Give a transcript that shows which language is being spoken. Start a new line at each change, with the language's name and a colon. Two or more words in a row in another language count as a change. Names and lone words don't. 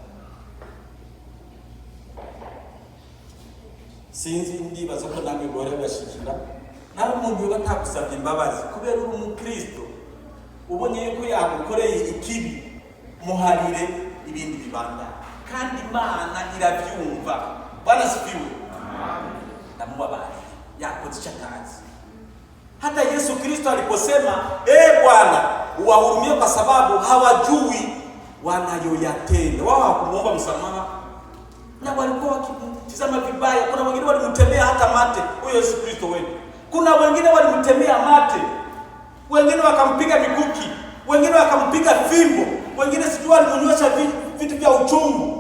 Kinyarwanda: Sinzi ndibaza ko namwe gore bashikira nawe umuntu yoba atagusabye imbabazi kubera uri umukristo, ubonye yuko yagukoreye ikibi, muharire ibindi bibanda, kandi Imana irabyumva.
Swahili: Bwana sifiwe.
Kinyarwanda: Namubabari yakoze icyo atazi.
Swahili: Hata Yesu Kristo aliposema Bwana uwahurumie kwa sababu hawajui wanayoyatenda, wao hakumuomba msamaha na walikuwa wakitizama vibaya. Kuna wengine walimtemea hata mate huyo Yesu Kristo wetu. Kuna wengine walimtemea mate, wengine wakampiga mikuki, wengine wakampiga fimbo, wengine sijui walimunyosha vitu vya uchungu.